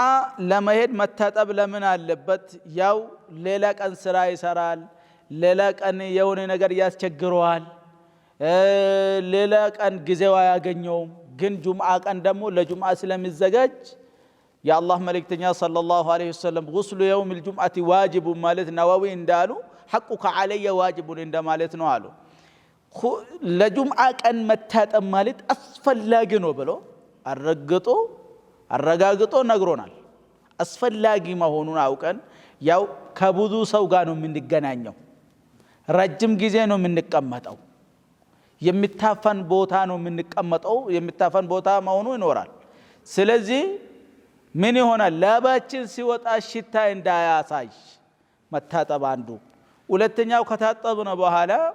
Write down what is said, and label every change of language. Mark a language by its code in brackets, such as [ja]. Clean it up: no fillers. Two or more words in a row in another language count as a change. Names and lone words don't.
[am] ለመሄድ መታጠብ ለምን አለበት ያው ሌላ ቀን ስራ ይሰራል ሌላ ቀን የሆነ ነገር ያስቸግረዋል ሌላ ቀን ጊዜው አያገኘውም ግን ጁምዓ ቀን ደግሞ ለጁምዓ ስለሚዘጋጅ የአላህ መልእክተኛ [ar] صلى الله عليه وسلم غسل يوم الجمعة واجب [am] ማለት ነዋዊ እንዳሉ [ar] حقك علي واجب [am] እንደማለት ነው አሉ ለጁምዓ ቀን መታጠብ ማለት አስፈላጊ ነው ብሎ አረጋግጦ ነግሮናል አስፈላጊ መሆኑን አውቀን ያው ከብዙ ሰው ጋር ነው የምንገናኘው ረጅም ጊዜ ነው የምንቀመጠው የሚታፈን ቦታ ነው የምንቀመጠው የሚታፈን ቦታ መሆኑ ይኖራል ስለዚህ ምን ይሆናል ላባችን ሲወጣ ሽታ እንዳያሳይ መታጠብ አንዱ ሁለተኛው ከታጠብነ በኋላ